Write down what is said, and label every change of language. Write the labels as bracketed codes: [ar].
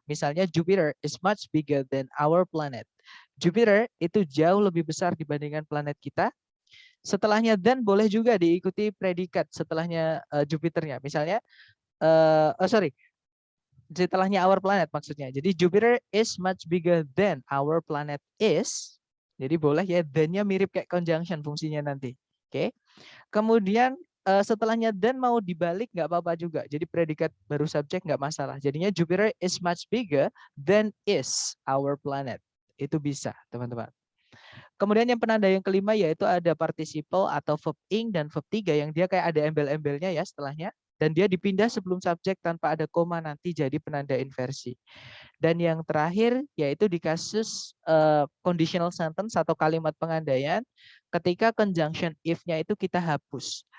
[id] Misalnya [en] Jupiter is much bigger than our planet. [id] Jupiter itu jauh lebih besar dibandingkan planet kita. Setelahnya than boleh juga diikuti predikat setelahnya Jupiternya. Misalnya, setelahnya [en] our planet [id] maksudnya. Jadi [en] Jupiter is much bigger than our planet is. [id] Jadi boleh ya, than-nya mirip kayak conjunction fungsinya nanti. Oke. Kemudian setelahnya than mau dibalik nggak apa-apa juga. Jadi predikat baru subjek nggak masalah. Jadinya [en] Jupiter is much bigger than is our planet. [id] Itu bisa, teman-teman. Kemudian yang penanda yang kelima yaitu ada participle atau verb ing dan verb 3 yang dia kayak ada embel-embelnya ya setelahnya. Dan dia dipindah sebelum subjek tanpa ada koma nanti jadi penanda inversi. Dan yang terakhir yaitu di kasus conditional sentence atau kalimat pengandaian ketika conjunction if-nya itu kita hapus.